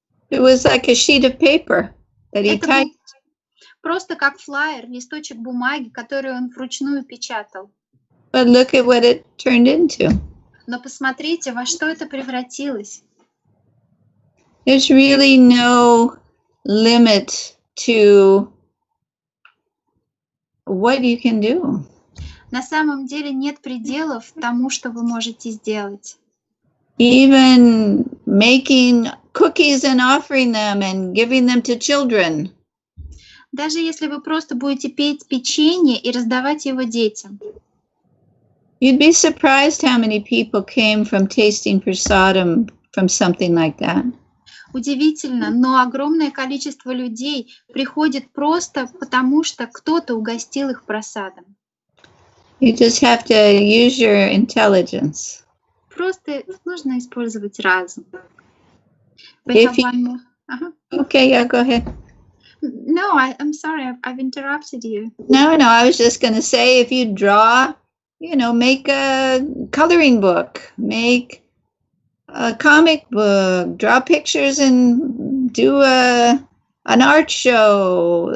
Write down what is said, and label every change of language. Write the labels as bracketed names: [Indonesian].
[English] It was like a sheet of paper that he [Russian] Это был [English] typed. [Russian] просто как флаер, листочек бумаги, который он вручную печатал. [English] But look at what it turned into. [Russian] Но посмотрите, во что это превратилось. [English] There's really no limit to what you can do. [Russian] На самом деле нет пределов тому, что вы можете сделать. [English] Even making cookies and offering them and giving them to children. [Russian] Даже если вы просто будете печь печенье и раздавать его детям. [English] You'd be surprised how many people came from tasting prasadam from something like that. [Russian] Удивительно, но огромное количество людей приходит просто потому, что кто-то угостил их просадом. [English] You just have to use your intelligence. [Russian] Просто нужно использовать разум. [English] If you- Okay, yeah, go ahead. No, I'm sorry, I've interrupted you. No, I was just going to say if you draw, make a coloring book, make a comic book, draw pictures and do an art show.